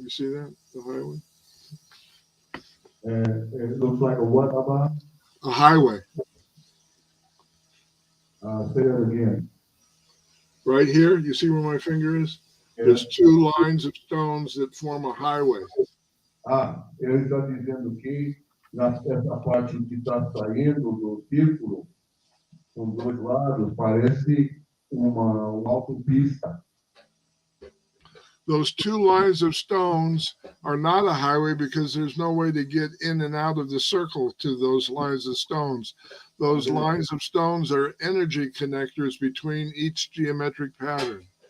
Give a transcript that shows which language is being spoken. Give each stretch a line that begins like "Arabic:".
English: You see that? The highway? It looks like a what about? A highway. Say that again. Right here, you see where my finger is? There's two lines of stones that form a highway.
Portuguese: Ele está dizendo que nessa parte que está saindo do círculo, com dois lados, parece uma autopista.
English: Those two lines of stones are not a highway because there's no way to get in and out of the circle to those lines of stones. Those lines of stones are energy connectors between each geometric pattern.